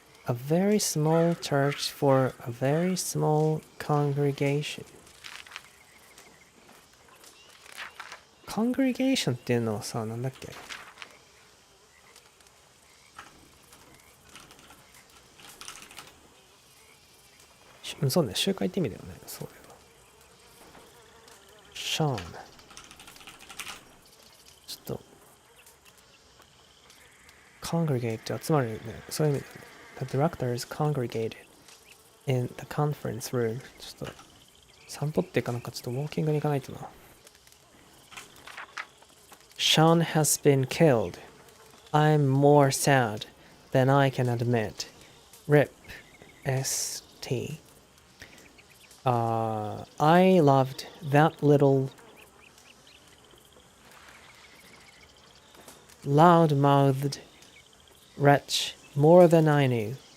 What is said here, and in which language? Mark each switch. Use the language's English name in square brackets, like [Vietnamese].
[English] A very small church for a very small congregation. [Japanese] Congregation っていうのはさ、なんだっけ？そうね、集会って意味だよね。そうだよ。シャーン。ちょっと、congregate って集まるよね。そういう意味だよね。 [English] The directors congregated in the conference room. [Japanese] ちょっと、散歩っていうかなんかちょっとウォーキングに行かないとな。 [English] Sean has been killed. I'm more sad than I can admit. RIP. ST. I loved that little loud-mouthed wretch more than I knew.